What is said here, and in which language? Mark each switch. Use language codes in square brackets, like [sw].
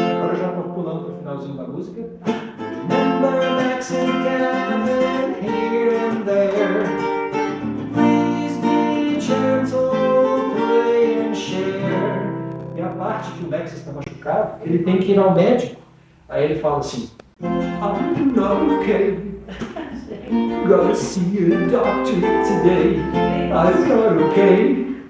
[pt] Agora já estou pulando para o finalzinho da música. [en] Remember Max and Kevin here and there. Please be gentle, play and share. [pt] E a parte que o Max está machucado, ele tem que ir ao médico. Aí ele fala assim: [en] I'm not okay. Gotta see a doctor today. I'm not okay.